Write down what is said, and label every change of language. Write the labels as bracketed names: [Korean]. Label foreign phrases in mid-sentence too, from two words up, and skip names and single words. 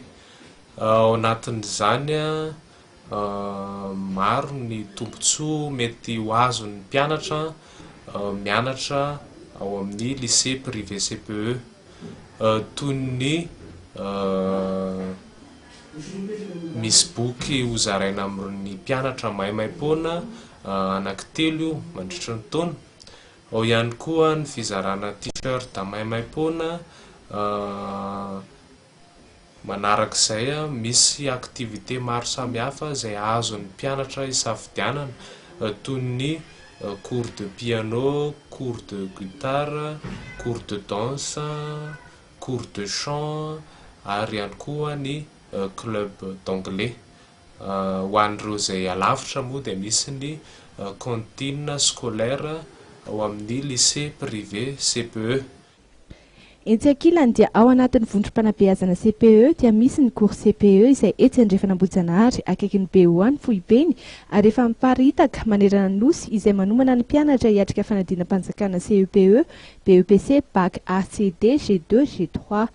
[Malagasy] Ao anatin'izany maro ny tombontsoa mety ho azon'ny mpianatra mianatra ao amin'ny lycée privé CPE toy ny misy boky hozaraina amin'ny mpianatra maimaimpona anankitelo mandritra ny taona. Ao ihany koa ny fizarana t-shirt maimaimpona. Manarak'izay misy activité maro samihafa izay azon'ny mpianatra isafidianana toy ny [French] cours de piano, cours de guitare, cours de danse, cours de chant [Malagasy] ary ihany koa ny [French] club d'anglais. [Malagasy] Ho an'ireo izay alavitra moa dia misy ny [French] cantine scolaire [Malagasy] ao amin'ny lycée privé CPE. Etsy ankilany dia ao anatin'ny vondrom-panabeazana CPE dia misy ny cours CPE izay etsy Andriafanambojanahary akaiky ny BO1 Fohibeny ary efa miparitaka manerana ny nosy izay manomana ny mpianatra hiatrika fanadinam-panjakana CEPE, BEPC, BAC ACD, G2, G3.